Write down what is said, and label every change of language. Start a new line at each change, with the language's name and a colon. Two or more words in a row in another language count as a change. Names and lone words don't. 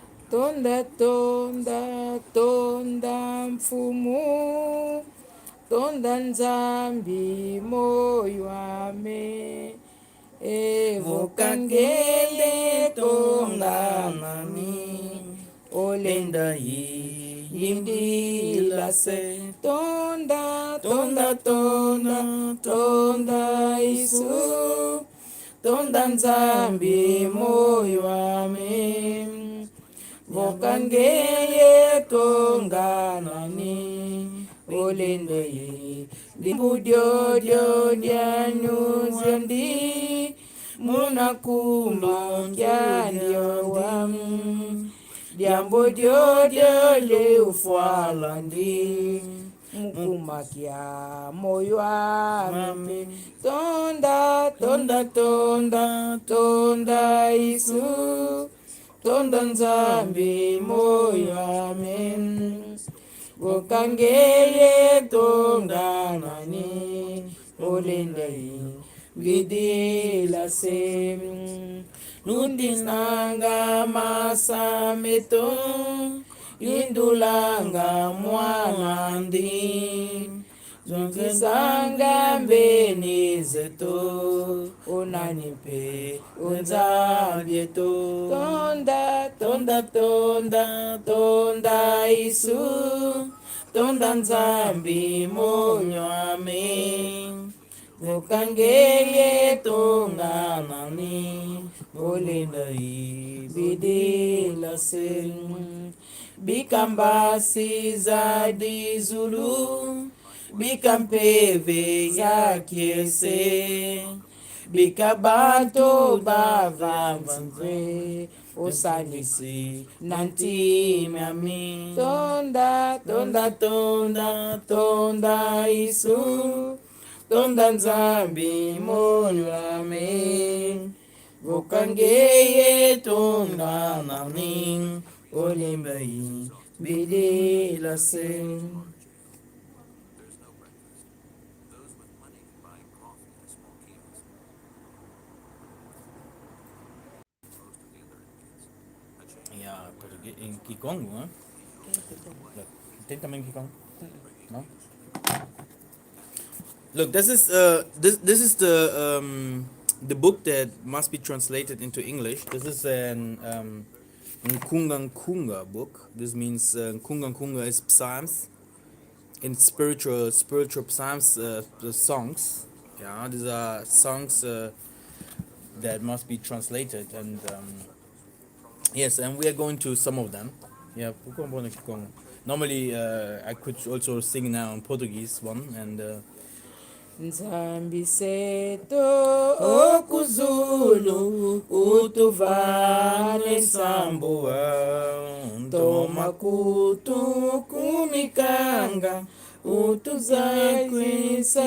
Kongo: Tonda, tonda, tonda mfumu, tonda nzambi moyo wame. Evokangele tonga nami, olenda yindila se. Tonda, tonda, tonda, tonda Isu, tonda nzambi moyo wame. Vokangeye tonga nani, olenda limbudio dio dianu zendi, munakumba ndio wam, diambo dio le ufwalandi, mukumakia moyo wame. Tonda, tonda, tonda, tonda Isu, tonda nzambi moyo amen. Vokangeye tonga nani, olenda vidila sem. Nundinanga masa meto, indulanga mwanandi. Zongizanga mbenizeto, onanipe unzabieto. Tonda, tonda, tonda, tonda Isu, tonda nzambi moyo amen. Vokangeye tonga nani, olenda ibidila sen. Bikambasi za dizulu, bikampeve ya kiese, bikabato bavamvanve, osanisi nanti mami. Tonda, tonda, tonda, tonda Isu, tonda nzambi moyo amen. Vokangeye tonga nani, olimbai bidila sen.
English: Ja, in Kikongo, hè?
Portuguese: Tem também Kikongo? No?
English: Look, this is the book that must be translated into English. This is an Kunga book. This means Kunga is psalms, in spiritual psalms, the songs. Yeah, these are songs that must be translated, and yes, and we are going to some of them. Yeah, normally I could also sing now in Portuguese one, and
Kongo: Nzambi seto okuzulu utuvale nsamboa, toma kutu kumikanga utuzakwisa.